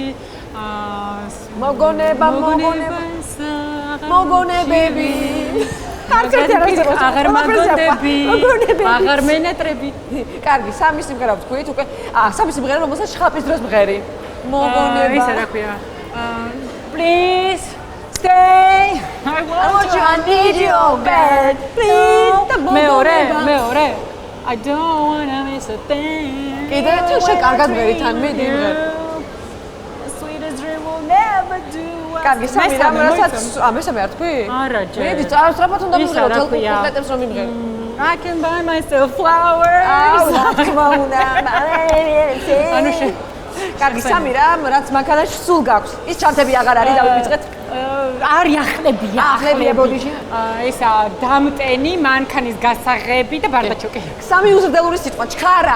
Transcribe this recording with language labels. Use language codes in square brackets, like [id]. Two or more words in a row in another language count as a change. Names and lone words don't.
[ka] მოგონებები აღარ მაგონდები აღარ მენატრები კარგი სამი სიმღერა ვთქვით უკვე სამი სიმღერა რომელსაც შხაპის დროს მღერი მოგონება ისა რა ქვია [en] please stay I want you I need you bad please [ka] მეორე [en] I don't wanna miss a thing [ka] კიდე თუ შეკარგად მღერი თან მიდი [en] sweetest dream will never do [ka] კარგი სამი რამ რასაც მესამე არ თქვი არა ჯერ მიდი სწრაფად უნდა მღერო თელკუხლეტებს რომ იმღერ [en] I can buy myself flowers [ka] რა თქმა უნდა ანუ კარგი სამი რამ რაც მანქანაში სულ გაქვს ის ჩანთები აღარ არის დავივიწყეთ არის ახლებია ბოდიში ესა დამტენი მანქანის გასაღები და ბარდაჩოკი სამი უზრდელური სიტყვა ჩქარა